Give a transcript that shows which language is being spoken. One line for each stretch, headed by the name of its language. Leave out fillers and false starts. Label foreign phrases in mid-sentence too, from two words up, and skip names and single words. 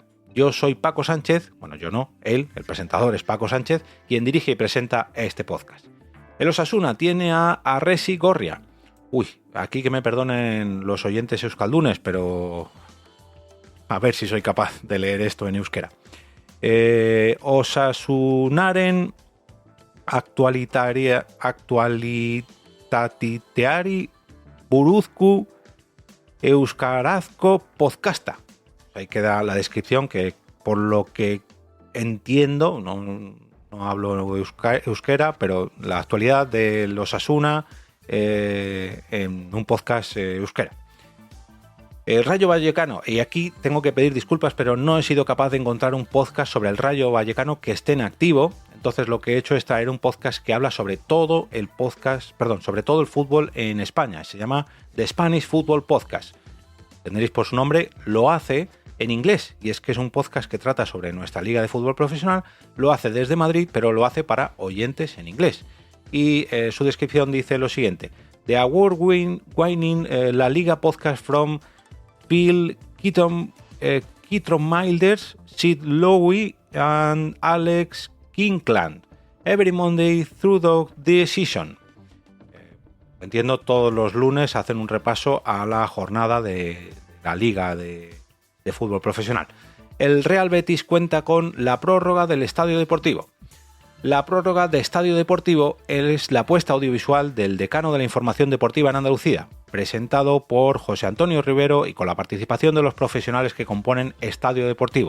Spanish: Yo soy Paco Sánchez, bueno, yo no, él, el presentador es Paco Sánchez, quien dirige y presenta este podcast. El Osasuna tiene a Arresi Gorria. Aquí que me perdonen los oyentes euskaldunes, pero a ver si soy capaz de leer esto en euskera.
Basque: Osasunaren aktualitateari buruzku euskarazko podcasta.
Spanish: Ahí queda la descripción, que por lo que entiendo, no hablo euskera, pero la actualidad de los Osasuna en un podcast euskera. El Rayo Vallecano, y aquí tengo que pedir disculpas, pero no he sido capaz de encontrar un podcast sobre el Rayo Vallecano que esté en activo. Entonces lo que he hecho es traer un podcast que habla sobre todo el fútbol en España. Se llama The Spanish Football Podcast. entenderéis por su nombre, lo hace en inglés, y es que es un podcast que trata sobre nuestra liga de fútbol profesional, lo hace desde Madrid, pero lo hace para oyentes en inglés. Y su descripción dice lo siguiente:
English: The award-winning La Liga podcast from Bill Kittrom-Milders, Sid Lowy and Alex Kinkland. Every Monday through the season.
Spanish: Entiendo, todos los lunes hacen un repaso a la jornada de la liga de fútbol profesional. El Real Betis cuenta con la prórroga del Estadio Deportivo. La prórroga de Estadio Deportivo es la apuesta audiovisual del decano de la información deportiva en Andalucía, presentado por José Antonio Rivero y con la participación de los profesionales que componen Estadio Deportivo.